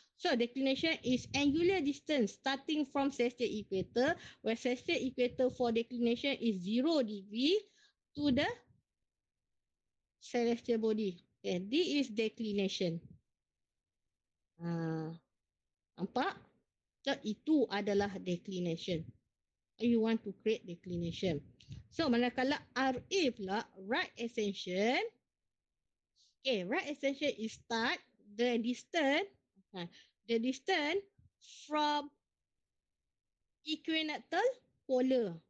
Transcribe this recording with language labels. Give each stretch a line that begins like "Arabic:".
English: So declination is angular distance starting from celestial equator, where celestial equator for declination is 0 degree to the celestial body. Okay, this is declination.
Malay: Nampak? So itu adalah declination.
English: You want to create declination.
Malay: So manakala RA pula, right ascension.
English: Okay, right ascension is start the distance from equinoctial polar.